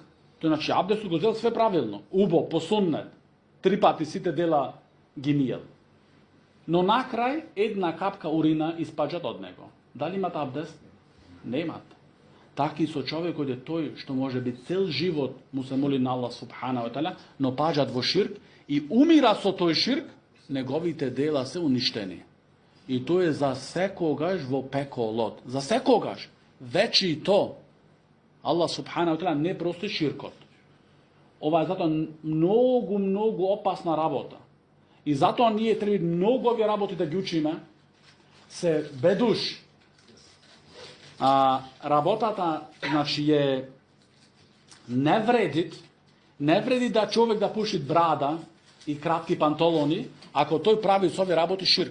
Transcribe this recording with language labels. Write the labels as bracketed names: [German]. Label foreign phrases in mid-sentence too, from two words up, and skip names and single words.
[Macedonian] Тој, значи, абдестот го зел све правилно, убо, по суннет, 3 пати сите дела ги ниел. Но на крај една капка урина испаѓат од него. Дали имат абдест? Немат. Таки со човекот е тој што може би цел живот му се моли на Аллах [Arabic] سبحانه وتعالى, [Macedonian] но паѓат во ширк и умира со тој ширк, неговите дела се уништени. И тој е за секогаш во пеколот. За секогаш. Веќе и то. Аллах [Arabic] سبحانه وتعالى [Macedonian] не прости ширкот. Ова е затоа многу опасна работа. И затоа ние треба многу овие работи да ги учиме, се бедуш. Работата, значи, не вреди да човек да пуши брада и кратки панталони, ако тој прави со овие работи ширк.